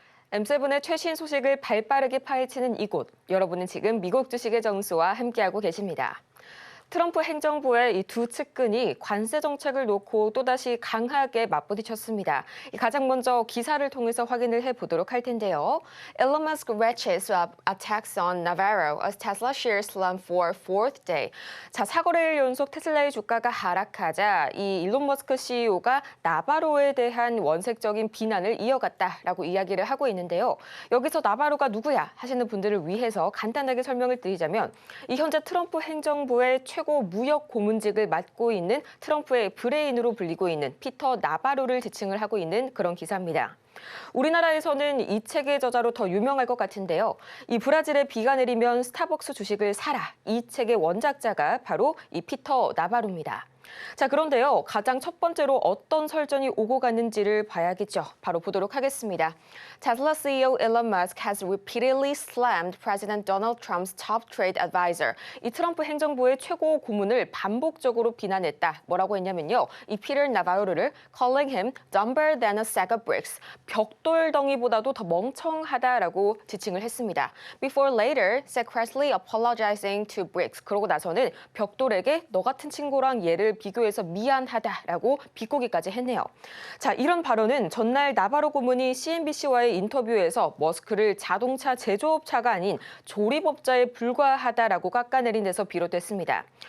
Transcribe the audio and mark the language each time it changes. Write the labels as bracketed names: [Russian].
[Korean] M7의 최신 소식을 발빠르게 파헤치는 이곳. 여러분은 지금 미국 주식의 정수와 함께하고 계십니다. 트럼프 행정부의 이 두 측근이 관세 정책을 놓고 또다시 강하게 맞부딪혔습니다. 가장 먼저 기사를 통해서 확인을 해보도록 할 텐데요. [English] Elon Musk ratchets up attacks on Navarro as Tesla shares slump for fourth day. [Korean] 자, 4거래일 연속 테슬라의 주가가 하락하자 이 일론 머스크 CEO가 나바로에 대한 원색적인 비난을 이어갔다라고 이야기를 하고 있는데요. 여기서 나바로가 누구야 하시는 분들을 위해서 간단하게 설명을 드리자면 이 현재 트럼프 행정부의 최고 무역 고문직을 맡고 있는 트럼프의 브레인으로 불리고 있는 피터 나바로를 지칭을 하고 있는 그런 기사입니다. 우리나라에서는 이 책의 저자로 더 유명할 것 같은데요. 이 브라질에 비가 내리면 스타벅스 주식을 사라. 이 책의 원작자가 바로 이 피터 나바로입니다. 자, 그런데요. 가장 첫 번째로 어떤 설전이 오고 갔는지를 봐야겠죠. 바로 보도록 하겠습니다. [English] Tesla CEO Elon Musk has repeatedly slammed President Donald Trump's top trade advisor. [Korean] 이 트럼프 행정부의 최고 고문을 반복적으로 비난했다. 뭐라고 했냐면요. [English] 이 피터 나바로를 calling him dumber than a sack of bricks. [Korean] 벽돌덩이보다도 더 멍청하다라고 지칭을 했습니다. [English] Before later, secretly apologizing to bricks. [Korean] 그러고 나서는 벽돌에게 너 같은 친구랑 얘를 비교해서 미안하다라고 비꼬기까지 했네요. 자, 이런 발언은 전날 나바로 고문이 CNBC와의 인터뷰에서 머스크를 자동차 제조업자가 아닌 조립업자에 불과하다라고 깎아내린 데서 비롯됐습니다.